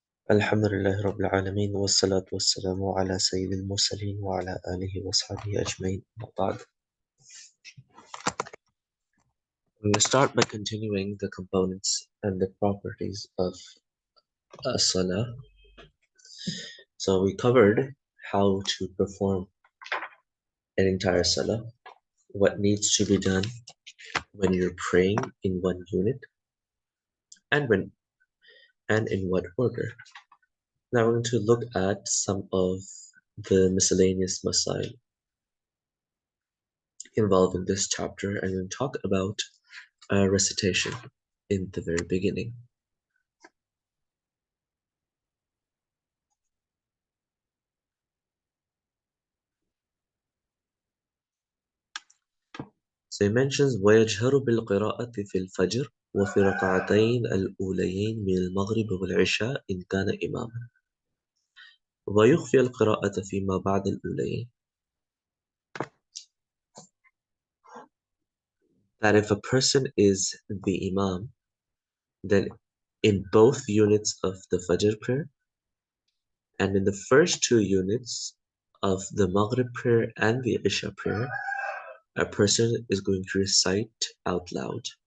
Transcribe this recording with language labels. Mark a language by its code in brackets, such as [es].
[ar] الحمد لله رب العالمين والصلاة والسلام على سيد المرسلين وعلى آله وصحبه أجمعين. بعد. [en] We will start by continuing the components and the properties of a salah. So we covered how to perform an entire salah, what needs to be done when you're praying in one unit, and in what order. Now we're going to look at some of the miscellaneous masail involved in this chapter, and we'll talk about recitation in the very beginning. So he mentions [ar] وَيَجْهَرُ بِالْقِرَاءَةِ فِي الْفَجْرِ وفي ركعتين الأوليين من المغرب والعشاء إن كان إماما ويخفي القراءة فيما بعد الأوليين. [en] That if a person is the imam, then in both units of the Fajr prayer and in the first two units of the Maghrib prayer and the Isha prayer, a person is going to recite out loud.